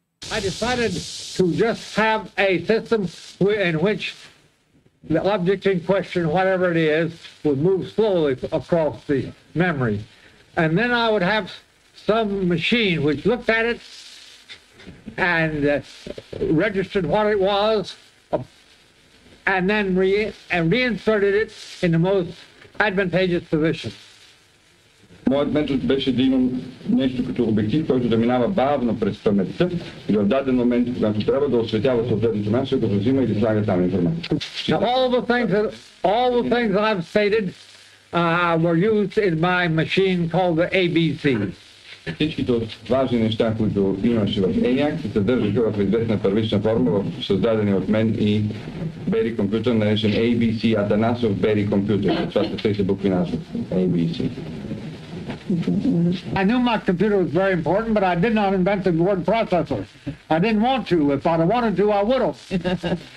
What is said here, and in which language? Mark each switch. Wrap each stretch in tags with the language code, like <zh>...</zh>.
<en>I decided to just have a system in which the object in question, whatever it is, would move slowly across the memory. And then I would have some machine which looked at it and registered what it was, and then reinserted it in the most advantageous position.</en> <bg>Моят метод беше да имам нещо като обектив, който да минава бавно през паметта и в даден момент, когато трябва да осветява съответното място, да взима и да слага там информация.</bg> <en>All the things I've stated were used in my machine called the ABC.</en> <bg>Всичките важни неща, които имаше в ENIAC, се съдържаха в известна първична форма, в създадени от мен и Бери компютър, наречен ABC, Атанасов Бери компютър. Това са трите букви назва. ABC.</bg> <en>I knew my computer was very important, but I did not invent the word processor. I didn't want to. If I'd wanted to, I would have.</en>